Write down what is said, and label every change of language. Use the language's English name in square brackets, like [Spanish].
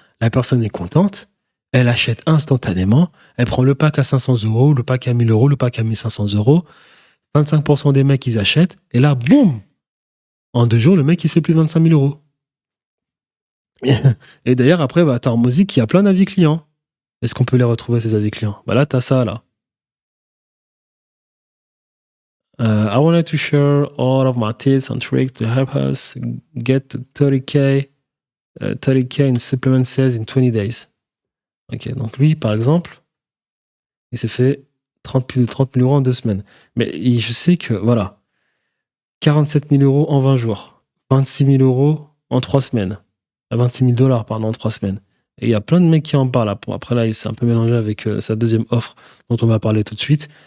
[French] La personne est contente. Elle achète instantanément, elle prend le pack à 500 €, le pack à 1000 €, le pack à 1500 €. 25% des mecs, ils achètent. Et là, boum! En 2 jours, le mec, il se fait plus de 25 000 €. Et d'ailleurs, après, t'as Hormozy qui a plein d'avis clients. Est-ce qu'on peut les retrouver, ces avis clients? Là, t'as ça, là. [English] I wanted to share all of my tips and tricks to help us get to 30K in supplement sales in 20 days. [French] Ok, donc lui, par exemple, il s'est fait plus de 30 000 € en 2 semaines. Mais je sais que, 47 000 € en 20 jours, 26 000 € en 3 semaines, 26 000 $ en 3 semaines. Et il y a plein de mecs qui en parlent. Après, là, il s'est un peu mélangé avec sa deuxième offre dont on va parler tout de suite.